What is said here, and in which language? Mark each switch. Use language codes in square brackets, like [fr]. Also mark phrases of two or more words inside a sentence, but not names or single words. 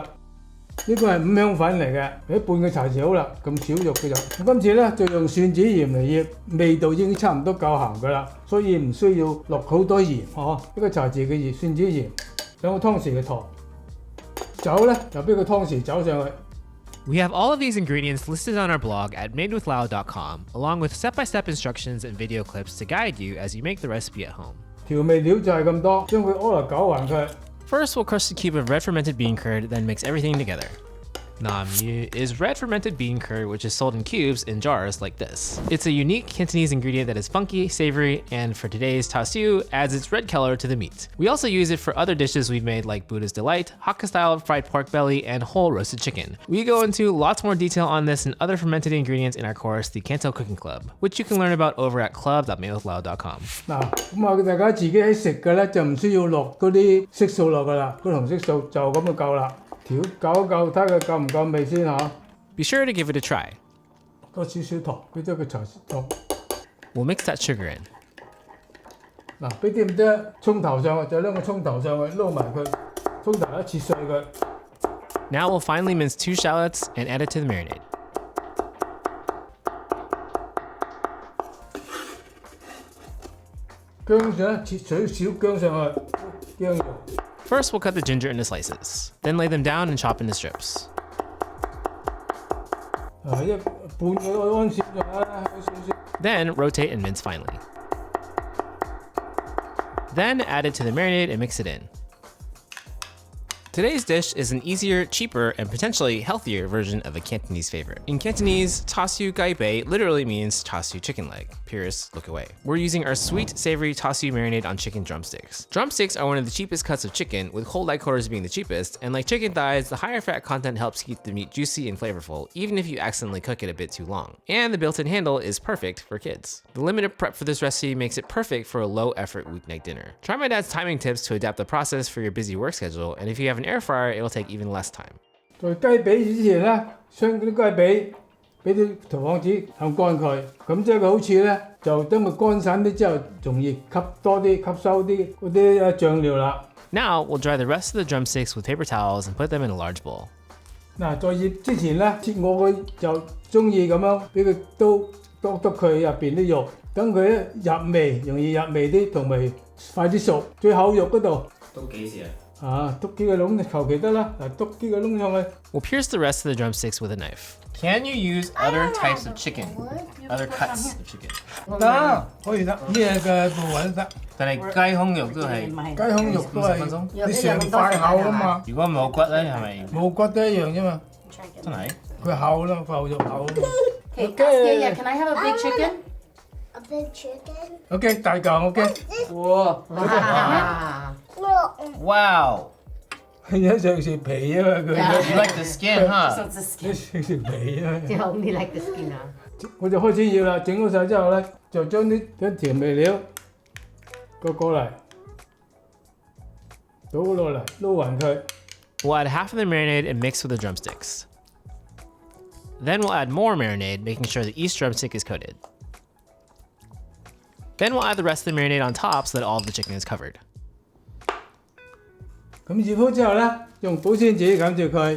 [yue] 呢個係5香粉嚟嘅，俾半個茶匙好啦，咁少肉嘅就。今次咧就用蒜子鹽嚟醃，味道已經差唔多夠鹹噶啦，所以唔需要落好多鹽，一個茶匙嘅蒜子鹽，2個湯匙嘅糖，酒咧就俾個湯匙酒上去。 [en] We have all of these ingredients listed on our blog at madewithlau.com, along with step-by-step instructions and video clips to guide you as you make the recipe at home. [yue] 調味料就係咁多，將佢攪勻佢。 [en] First, we'll crush a cube of red fermented bean curd, then mix everything together. Naam is red fermented bean curd, which is sold in cubes in jars like this. It's a unique Cantonese ingredient that is funky, savory, and for today's Char Siu, adds its red color to the meat. We also use it for other dishes we've made like Buddha's Delight, Hakka-style fried pork belly, and whole roasted chicken. We go into lots more detail on this and other fermented ingredients in our course, the CANTO Cooking Club, which you can learn about over at club.madewithlau.com. [yue] 咁大家自己喺食嘅咧就唔需要落嗰啲色素落噶啦，嗰紅色素就咁就夠啦。調攪一攪，睇佢夠唔夠味先嚇。 [en] Be sure to give it a try. [yue] 多少少糖，俾多個茶糖。 [en] We'll mix that sugar in. [yue] 俾啲咁多葱頭上去，就兩個葱頭上去撈埋佢，葱頭一切碎佢。 [en] Now we'll finely mince 2 shallots and add it to the marinade. [yue] 薑上切少少薑上去，薑肉。 [en] First, we'll cut the ginger into slices, then lay them down and chop into strips. Then rotate and mince finely. Then add it to the marinade and mix it in. Today's dish is an easier, cheaper, and potentially healthier version of a Cantonese favorite. In Cantonese, Char Siu雞髀 literally means Char Siu chicken leg. Purists look away. We're using our sweet, savory Char Siu marinade on chicken drumsticks. Drumsticks are one of the cheapest cuts of chicken, with whole leg quarters being the cheapest, and like chicken thighs, the higher fat content helps keep the meat juicy and flavorful, even if you accidentally cook it a bit too long. And the built-in handle is perfect for kids. The limited prep for this recipe makes it perfect for a low-effort weeknight dinner. Try my dad's timing tips to adapt the process for your busy work schedule, and if you have an air fryer, it'll take even less time. [yue] 在雞髀之前咧，將嗰啲雞髀俾啲陶糠紙烘乾佢，咁即係個好處咧，就等佢乾散啲之後，容易吸收啲嗰啲醬料啦。 [en] Now we'll dry the rest of the drumsticks with paper towels and put them in a large bowl. [yue] 在醃之前咧，我就中意咁樣俾佢篤佢入邊啲肉，等佢入味，容易入味啲，同埋快啲熟。最後肉嗰度篤幾時啊？篤幾個窿求其得啦，篤幾個窿上去。 [en] We'll pierce the rest of the drumsticks with a knife. Can you use other types of chicken? Other cuts of chicken? [yue] 得，可以得，咩嘅部位都得。但係雞胸肉都係雞胸肉都係你成塊厚啊嘛。如果冇骨咧，係咪？冇骨都一樣啫嘛。真係？佢厚啦，塊肉厚。 [en] Okay, can I have a big chicken? A big chicken? [yue] OK， 大嚿 OK。 Wow! 有想食皮啊嘛佢。 [en] You like the skin, huh? [yue] 想食皮啊。 [en] They only like the skin 啊。 [yue] 我就開始要啦，整好晒之後咧，就將調味料過嚟，倒落嚟，撈勻佢。 [en] We'll add half of the marinade and mix with the drumsticks. Then we'll add more marinade, making sure that each drumstick is coated. Then we'll add the rest of the marinade on top so that all of the chicken is covered. [yue] 咁醃好之後咧，用保鮮紙冚住佢。